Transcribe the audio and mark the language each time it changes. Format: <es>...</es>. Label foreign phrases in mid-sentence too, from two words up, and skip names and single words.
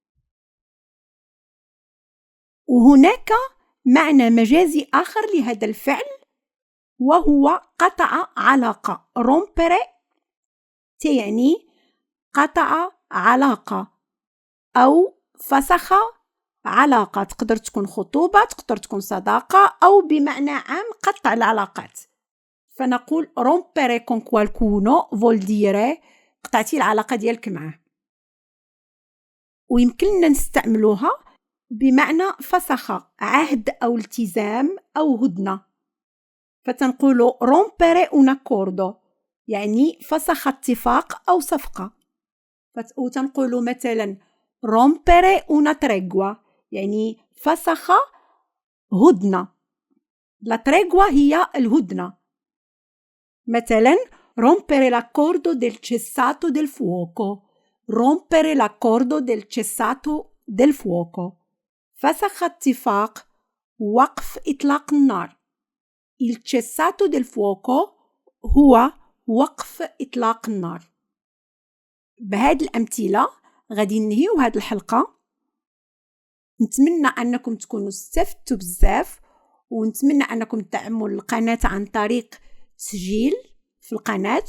<ar>وهناك معنى مجازي آخر لهذا الفعل وهو قطع علاقة. رومبيري يعني قطع علاقة أو فسخ علاقة. تقدر تكون خطوبة، تقدر تكون صداقة، أو بمعنى عام قطع العلاقات. فنقول</ar> <it>rompere con qualcuno vuol dire</it> <ar>قطعتي العلاقة ديالك معه. ويمكننا نستعملوها بمعنى فسخ عهد أو التزام أو هدنة. فتنقول</ar> <it>rompere un accordo</it> <ar>يعني فسخ اتفاق أو صفقة. وتنقول مثلا</ar> <it>rompere una tregua</it> <ar>يعني فسخ هدنة.</ar> <it>la tregua</it> <ar>هي الهدنة. مثلا</ar> <it>rompere l'accordo del cessato del fuoco. rompere l'accordo del cessato del fuoco</it> <ar>فسخ اتفاق وقف إطلاق النار.</ar> <it>il cessato del fuoco</it> <ar>هو وقف إطلاق النار. بهذه الأمثلة غادي ننهيو هذه الحلقة. نتمنى أنكم تكونوا استفدتوا بزاف، ونتمنى أنكم تدعموا القناة عن طريق تسجيل في القناة.</ar>